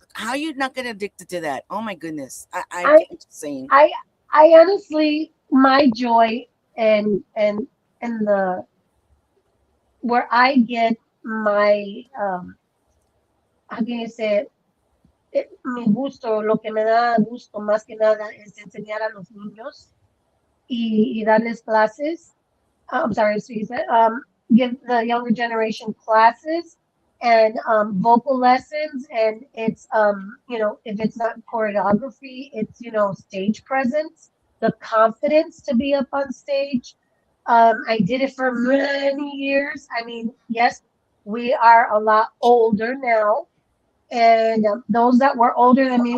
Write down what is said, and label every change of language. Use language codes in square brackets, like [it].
[en] How you not get addicted to that? Oh my goodness, I'm I just saying. I I honestly, my joy and the where I get my how can you say it? [es] Mi gusto, lo que me da gusto más que nada es enseñar a los niños y darles clases. [en] I'm sorry, excuse me. Give the younger generation classes and vocal lessons, and it's if it's not choreography, it's stage presence, the confidence to be up on stage. I did it for many years. I mean, yes, we are a lot older now, and those that were older than me